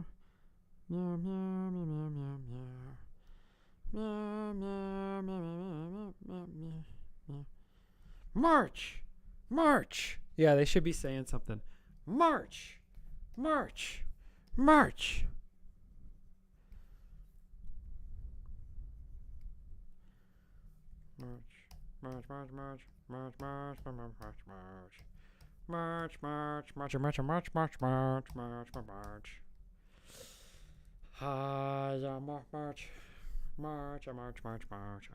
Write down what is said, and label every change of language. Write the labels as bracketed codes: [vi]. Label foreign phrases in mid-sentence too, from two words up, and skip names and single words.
[en] Meow meow meow meow meow meow. Meow meow meow meow meow meow meow. March! March! Yeah, they should be saying something. March! March! March! March, march, march, march, march, march, march, march, march, march, march, march, march, march, march, march, march, march. Yeah, march, march, march, march, march, march.